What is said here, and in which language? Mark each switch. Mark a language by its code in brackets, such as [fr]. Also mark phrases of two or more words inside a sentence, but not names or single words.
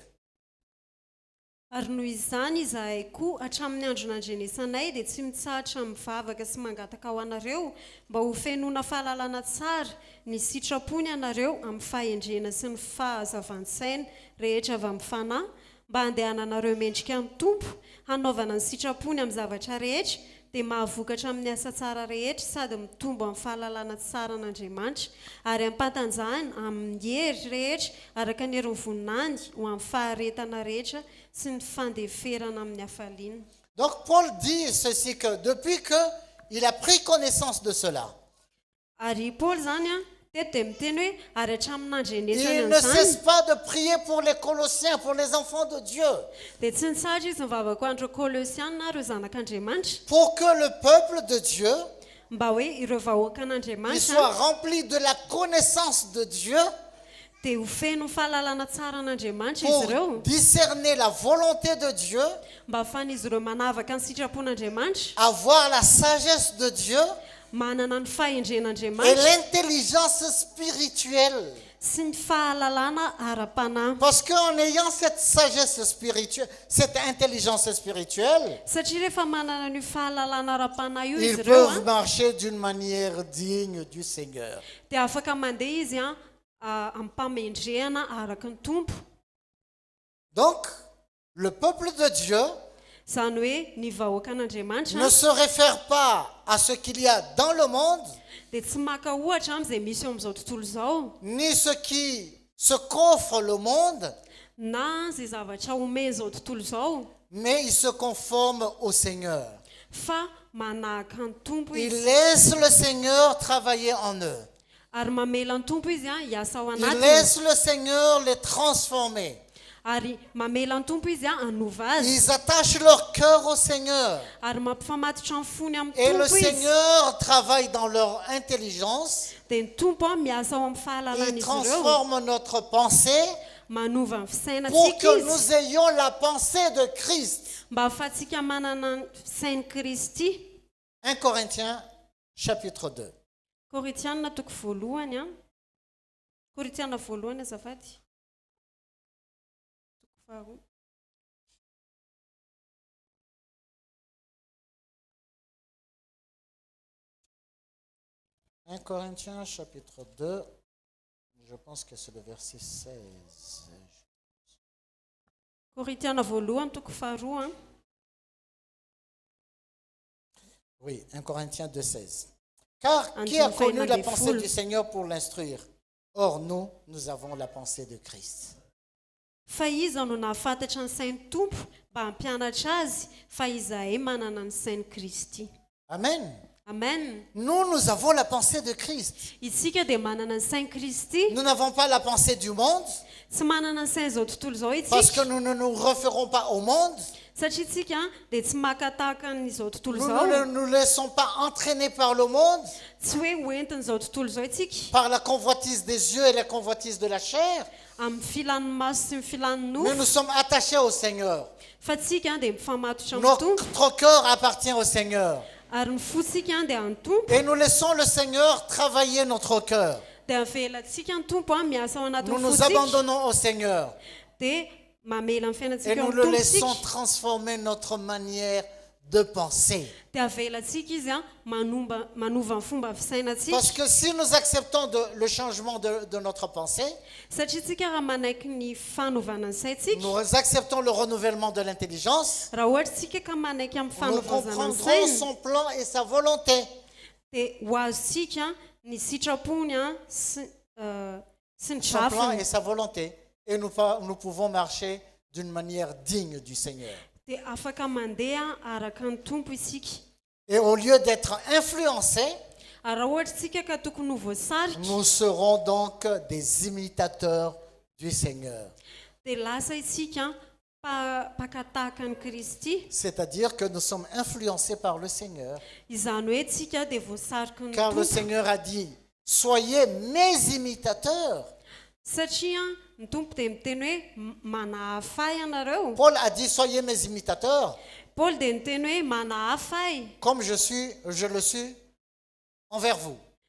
[mg] Ary noho izany izahay koa hatramin'ny andro nandrenesanay dia tsy mitsahatra mivavaka sy mangataka ho anareo mba ho fenoana fahalalana tsara ny sitrapony anareo amin'ny fahendrena sy ny fahazavan-tsaina rehetra avy amin'ny fanahy mba handehananareo mendrika amin'ny tompo hanaovana ny sitrapony amin'ny zavatra rehetra dia mahavokatra amin'ny asa tsara rehetra sady mitombo amin'ny fahalalana tsara an'Andriamanitra ary ampatanjahany amin'ny hery rehetra araka ny hery ny voninany ho amin'ny faharetana rehetra sy ny fandeferana amin'ny hafaliana. [fr] Donc Paul dit ceci que depuis qu'il a pris connaissance de cela, [mg] Ary Paul zany a teto miteny hoe ary hatramin'andrenesany [fr] il ne cesse [mg] an'izany [fr] pas de prier pour les Colossiens, pour les enfants de Dieu, [mg] dia tsy nitsatra izy mivavaka ho andreo Kolosiana ireo zanak'Andriamanitra [fr] pour que le peuple de Dieu [mg] mba hoe ireo vahoaka [fr] il [mg] an'Andriamanitra [fr] soit rempli de la connaissance de Dieu [mg] dia ho feno ny fahalalana tsara an'Andriamanitra izy [fr] pour [mg] ireo [fr] discerner la volonté de Dieu, [mg] mba ahafahan'izy ireo manavaka ny sitrapon'Andriamanitra [fr] avoir la sagesse de Dieu [mg] manana ny [fr] et [mg] fahendren'Andriamanitra [fr] l'intelligence spirituelle. [mg] sy ny fahalalana ara-panahy [fr] Parce qu'en ayant cette sagesse spirituelle, cette intelligence spirituelle, [mg] satria rehefa manana ny fahalalana ara-panahy io [fr] ils [mg] izy ireo [fr] peuvent marcher d'une manière digne du Seigneur. [mg] dia afaka mandeha izy amin'ny mpamendrehana araka ny tompo. [fr] Donc, le peuple de Dieu [mg] Zany hoe ny vahoaka an'Andriamanitra [fr] ne se réfère pas à ce qu'il y a dans le monde, [mg] dia tsy maka ohatra amin'izay misy eo amin'izao tontolo izao [fr] ni ce ce qu'offre le monde, [mg] na zay zavatra omeny izao tontolo izao [fr] mais il se conforme au Seigneur. [mg] fa manahaka ny tompo [fr] Il [mg] izy [fr] laisse le Seigneur travailler en eux. [mg] ary mamela ny tompo izy hiasa ao [fr] Il [mg] anatiny [fr] laisse le Seigneur les transformer. [mg] ary mamela ny tompo izy hanova azy [fr] Ils attachent leur cœur au Seigneur. [mg] ary mampifamatotra amin'ny fony amin'ny [fr] Et le [mg] tompo izy [fr] Seigneur travaille dans leur intelligence. [mg] dia ny tompo miasa ao amin'ny [fr] Il [mg] fahalalana izy ireo [fr] transforme notre pensée [mg] manova ny [fr] pour [mg] fisainatsika [fr] que [mg] izy [fr] nous ayons la pensée de Christ. [mg] mba ahafahantsika manana ny fisain'i Kristy. [fr] 1 Corinthiens chapitre 2. [mg] Koritiana toko voalohany Koritiana voalohany azafady toko faharoa [fr] 1 Corinthiens chapitre 2, je pense que c'est le verset 16. [mg] Koritiana voalohany toko faharoa [fr] Oui, 1 Corinthiens 2, 16. Car qui a connu la pensée du Seigneur pour l'instruire? Or, nous avons la pensée de Christ. [mg] fa iza no nahafantatra ny sain'ny tompo mba hampianatra azy fa izahay manana ny sain'i Kristy. Amen. Amen. [fr] Nous avons la pensée de Christ. [mg] Isika dia manana ny sain'i Kristy, [fr] Nous n'avons pas la pensée du monde [mg] tsy manana ny sain izao tontolo izao [fr] parce que [mg] itsika [fr] nous ne nous référons pas au monde. [mg] satria itsika dia tsy makataka n'izao tontolo [fr] Nous [mg] izao, [fr] ne nous laissons pas entraîner par le monde, [mg] tsy hoe hoentin'izao tontolo izao itsika [fr] par la convoitise des yeux et la convoitise de la chair. [mg] amin'ny filan'ny maso sy ny filan'ny [fr] Mais nous [mg] nofo [fr] sommes attachés au Seigneur. [mg] fa tsika dia mifamatotra amin'ny tompo [fr] Notre cœur appartient au Seigneur. [mg] ary ny fotsika dia amin'ny tompo [fr] Et nous laissons le Seigneur travailler notre cœur. [mg] dia avelantsika ny tompo miasa ao [fr] Nous [mg] anatin'ny [fr] nous [mg] fotsika [fr] abandonnons au Seigneur. [mg] dia mamela ny [fr] Et [mg] fiainantsika [fr] nous [mg] amin'ny [fr] le [mg] tompo [fr] laissons [mg] tsika [fr] transformer notre manière de penser. [mg] dia avelantsika izy manova ny fomba fisainantsika [fr] Parce que si nous acceptons le changement de notre pensée, [mg] satria tsika raha manaiky ny fanovana ny saintsika [fr] nous acceptons le renouvellement de l'intelligence, [mg] raha ohatra tsika ka manaiky amin'ny [fr] nous [mg] fanovazana ny [fr] comprendrons [mg] saina [fr] son plan et sa volonté. [mg] dia ho azontsika ny sitrapony sy ny [fr] Son plan [mg] drafiny [fr] et sa volonté. Et nous pouvons marcher d'une manière digne du Seigneur. [mg] dia afaka mandeha araka ny tompo isika [fr] Et au lieu d'être influencés, [mg] ary raha ohatra tsika ka tokony ho voasarika [fr] nous serons donc des imitateurs du Seigneur. [mg] dia lasa isika pakatahaka ny Kristy, [fr] C'est-à-dire que nous sommes influencés par le Seigneur. [mg] izany hoe tsika dia voasarika ny [fr] Car le [mg] tompo [fr] Seigneur a dit, soyez mes imitateurs. [mg] satria ny tompo dia miteny hoe manahafay ianareo. [fr] Paul a dit, soyez mes imitateurs, [mg] Paul dia niteny hoe manahafay [fr] comme je le suis envers vous.